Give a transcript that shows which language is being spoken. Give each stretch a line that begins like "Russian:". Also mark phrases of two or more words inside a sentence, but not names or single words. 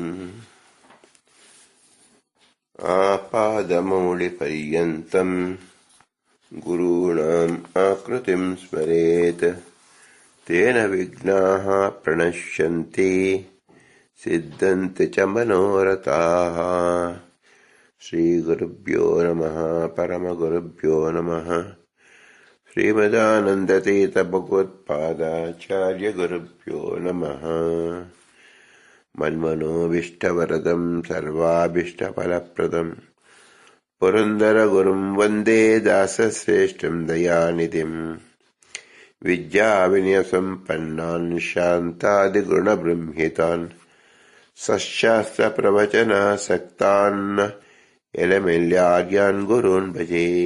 Sanskrit: ಆಪಾದಮೌಳಿಪರ್ಯಂತಂ ಗುರುಣಾಂ ಆಕೃತಿಂ ಸ್ಮರೇತ್ ತೇನ ವಿಘ್ನಾಃ ಪ್ರಣಶ್ಯಂತಿ ಸಿದ್ಧಂತಿ ಚ ಮನೋರಥಾಃ. ಶ್ರೀಗುರುಭ್ಯೋ ನಮಃ. ಪರಮಗುರುಭ್ಯೋ ನಮಃ. ಶ್ರೀಮದಾನಂದತೀರ್ಥ ಭಗವತ್ಪಾದಾಚಾರ್ಯ ಗುರುಭ್ಯೋ ನಮಃ. ಮನ್ಮನೋಭೀಷ್ಟವರದಂ ಸರ್ವಾಭೀಷ್ಟಫಲಪ್ರದಂ ಪುರಂದರ ಗುರುಂ ವಂದೇ ದಾಸಶ್ರೇಷ್ಠಂ ದಯಾನಿಧಿಂ. ವಿದ್ಯಾವಿನಯಸಂಪನ್ನಾನ್ ಶಾಂತಾದಿಗುಣಬೃಂಹಿತಾನ್ ಸಶಾಸ್ತ್ರ ಪ್ರವಚನಾಸಕ್ತಾನ್ ಎಲಮೆಲ್ಯಾರ್ಯಾನ್ ಗುರೂನ್ ಭಜೆ.